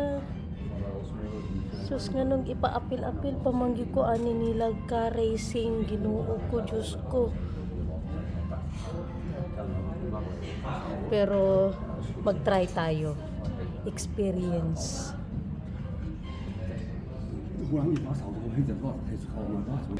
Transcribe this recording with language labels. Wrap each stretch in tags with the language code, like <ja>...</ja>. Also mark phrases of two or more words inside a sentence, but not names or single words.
<ceb>Sus nga nung ipaapil-apil pamanggi ko ani nilag car racing.</ceb> <tl>Ginoo ko, Diyos ko. Pero mag-try tayo.</tl> <en>Experience.</en> <nl>Hoe lang je vast, hoe heet dat wat? Het is gewoon een wat.</nl>